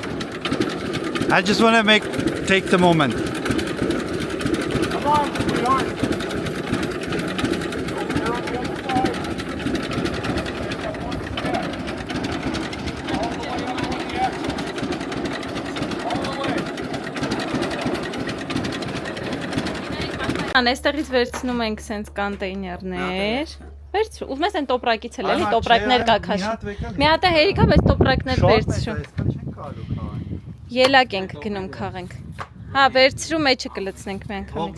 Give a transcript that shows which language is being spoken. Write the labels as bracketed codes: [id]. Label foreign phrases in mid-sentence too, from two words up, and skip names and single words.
[en] I just want to take the moment. Come on, sweetheart. Over here on the other side. Stand up one step. All the way up on the axle. All the way. [hy] Այստեղից վերցնում ենք սենց կանտեյներներ։ Վերցրու, ուզում ես այն տոպրակից էլ էլի, տոպրակներ կա քաշում։ Մի հատ է հերիքա, բայց տոպրակներ վերցրու։ Ելակ ենք գնում քաղենք։ Հա, վերցրու մեջը կլցնենք մի անգամից։